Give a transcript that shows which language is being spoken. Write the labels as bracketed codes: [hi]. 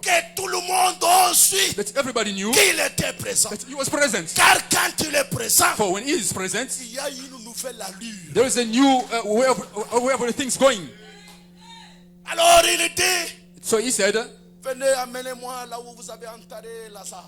[fr] que tout le monde ensuite [en] that everybody knew [fr] qu'il était présent. [en] that he was present. [fr] Car quand il est présent, [en] For when he is present, [fr] il y a une nouvelle allure. [en] there is a new way of the things going. [fr] Alors il dit, [en] So he said, [fr] venez, amenez-moi là où vous avez enterré Lazare.